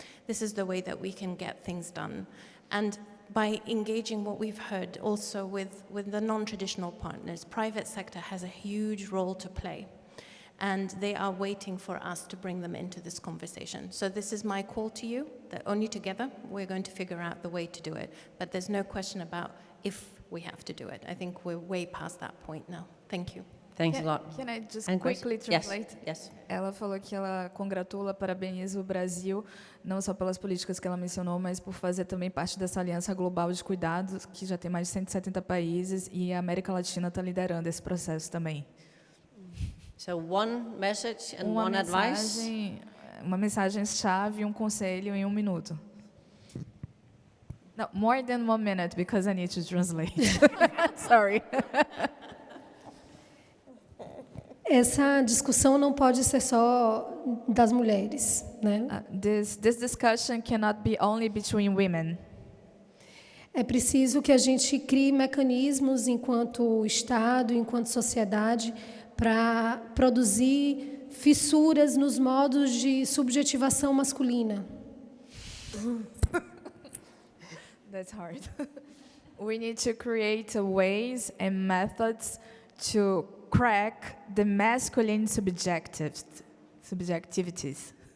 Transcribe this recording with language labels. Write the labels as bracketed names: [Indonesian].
[English] This is the way that we can get things done. And by engaging what we've heard also with the non-traditional partners, private sector has a huge role to play. And they are waiting for us to bring them into this conversation. So this is my call to you, that only together we're going to figure out the way to do it. But there's no question about if we have to do it. I think we're way past that point now. Thank you. Thanks a lot. Can I just And quickly translate? Yes. [Portuguese] Ela falou que ela congratula, parabeniza o Brasil, não só pelas políticas que ela mencionou, mas por fazer também parte dessa aliança global de cuidados, que já tem mais de 170 países, e a América Latina está liderando esse processo também. [English] So one message and one advice. [Portuguese] Uma mensagem-chave e um conselho em 1 minuto. [English] No, more than 1 minute, because I need to translate. Sorry. [Portuguese] Essa discussão não pode ser só das mulheres, né? [English] This discussion cannot be only between women. [Portuguese] É preciso que a gente crie mecanismos enquanto Estado, enquanto sociedade, para produzir fissuras nos modos de subjetivação masculina. [English] That's hard. We need to create ways and methods to crack the masculine subjectivities.